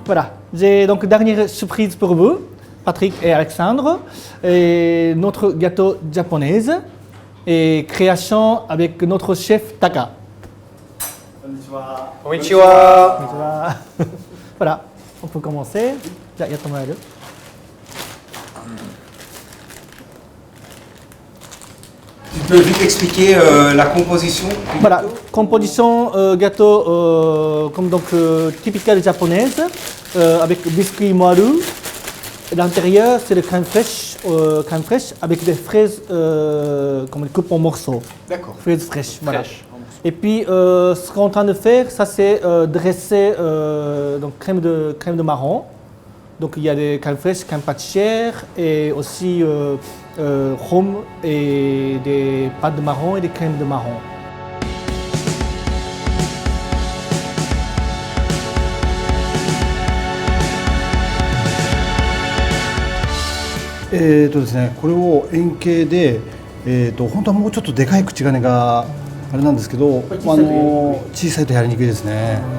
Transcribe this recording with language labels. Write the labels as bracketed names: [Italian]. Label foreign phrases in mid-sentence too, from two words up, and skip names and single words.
[French] Voilà, j'ai donc dernière surprise pour vous, Patrick et Alexandre, et notre gâteau japonaise et création avec notre chef Taka. [Japanese] Konnichiwa. Konnichiwa. [French] Voilà, on peut commencer. [Japanese] じゃあやってもらえる？ [French] Tu peux vite expliquer la composition? Voilà, composition gâteau comme donc typical japonaise avec biscuit moelleux. L'intérieur c'est le crème fraîche avec des fraises comme les coupes en morceaux. D'accord. Fraises fraîches, voilà. Fraîche. Et puis ce qu'on est en train de faire, ça c'est dresser donc crème de marron. Donc il y a des crèmes fraîches, crème pâtissière et aussi rhum et des pâtes de marron et des crèmes de marron. [Japanese] ですね、これを円形で、本当はもうちょっとでかい口金があれなんですけど、小さいとやりにくいですね。